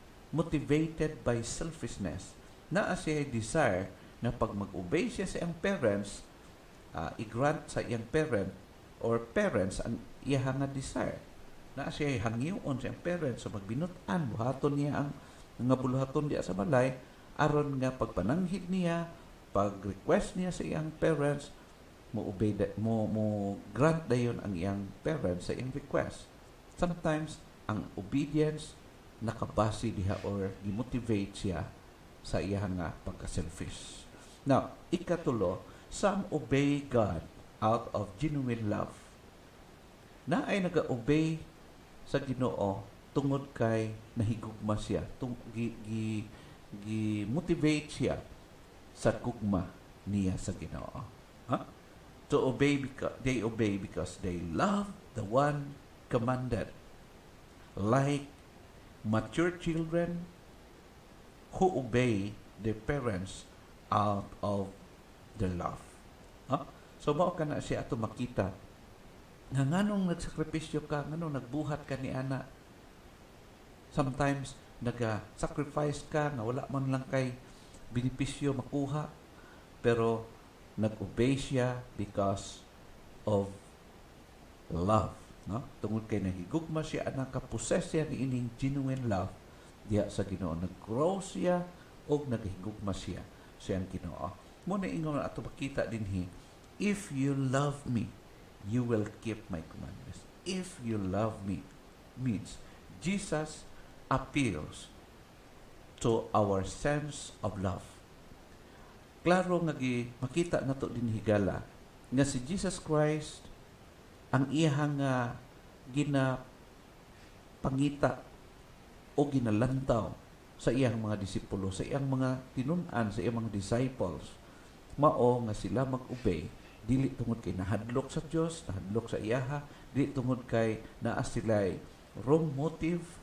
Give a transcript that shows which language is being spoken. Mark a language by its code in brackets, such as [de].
[en] Motivated by selfishness. [ceb] Naa siya'y desire na pag mag-obey siya sa iyang parents, i-grant sa iyang parent or parents ang iyang nga desire. Naa siya'y hangyoon sa iyang parents sa magbinutan, buhaton niya ang nga buluhaton diya sa balay aron nga pagpananghid niya, pag-request niya sa iyang parents, mo grant dayon ang iyang parents sa iyang request. Sometimes ang obedience nakabase diha or gi-motivate siya sa iyang nga pagka-selfish. Now, ikatulo, [en] Some obey God out of genuine love. [ceb] Na ay naga-obey sa Ginoo tungod kay nahigugma siya, gi-motivate siya sa gugma niya sa Ginoo. Ha? [en] To obey because they obey because they love the one commanded. Like mature children who obey their parents out of their love. Ha? [ceb] So mao kana siya ato makita nga nganong nagsakripisyo ka, nganong nagbuhat ka ni ana. Sometimes naga-sacrifice ka nga wala man lang kay benepisyo makuha, pero nag-obey siya [en] because of love, [ceb] no? Tungod kay nahigugma siya ana, ka-possess siya ni ining genuine love diha sa Ginoo. Nag-grow siya o naghigugma siya sa Ginoo. Muna ingon ato makita dinhi, [en] if you love me, you will keep my commandments. If you love me means Jesus appeals to our sense of love. [ceb] Klaro nga makita nato din higala nga si Jesus Christ ang iyang ginapangita o ginalantaw sa iyang mga disipulo, sa iyang mga tinun-an, sa iyang mga disciples, mao nga sila mag-obey dili tungod kay nahadlok sa Dios, nahadlok sa iyaha, dili tungod kay naa sila'y wrong motive,